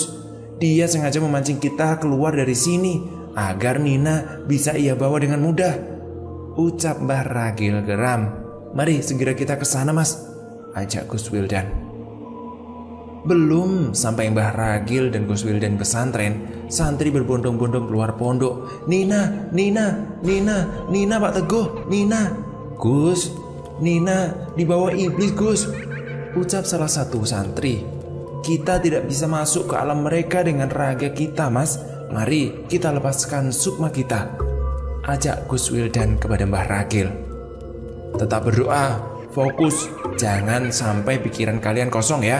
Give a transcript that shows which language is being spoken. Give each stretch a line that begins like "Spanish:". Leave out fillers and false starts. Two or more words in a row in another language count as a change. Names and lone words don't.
Indonesian: Dia sengaja memancing kita keluar dari sini agar Nina bisa ia bawa dengan mudah," ucap Mbah Ragil geram. "Mari segera kita ke sana Mas," ajak Gus Wildan. Belum sampai Mbah Ragil dan Gus Wildan pesantren, santri berbondong-bondong keluar pondok. "Nina, Nina, Nina, Nina Pak Teguh, Nina." "Gus, Nina dibawa iblis Gus," ucap salah satu santri. "Kita tidak bisa masuk ke alam mereka dengan raga kita Mas. Mari kita lepaskan sukma kita," ajak Gus Wildan kepada Mbah Ragil. "Tetap berdoa, fokus, jangan sampai pikiran kalian kosong ya.